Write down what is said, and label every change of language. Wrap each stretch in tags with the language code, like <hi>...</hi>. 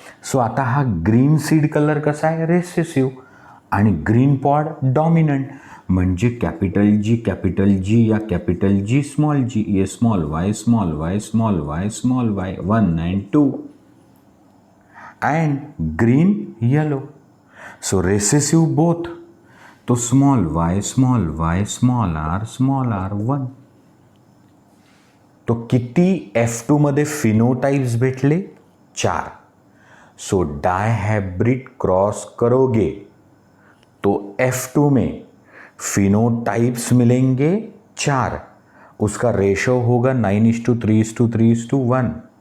<mr>So आता हा green seed colour कसा आहे, रेसेसिव्ह. आणि ग्रीन पॉड डॉमिनंट, म्हणजे कॅपिटल जी या कॅपिटल जी स्मॉल जी,</mr> <hi>ये small Y</hi> <en>1 and 2 and green yellow. So recessive both. तो small y small r 1.</en> <mr>तो किती F2 मध्ये फिनोटाइप्स भेटले, 4.</mr> <hi>सो डायहाइब्रिड क्रॉस करोगे तो F2 में फिनोटाइप्स मिलेंगे 4. उसका रेशो होगा 9:3:3:1.</hi>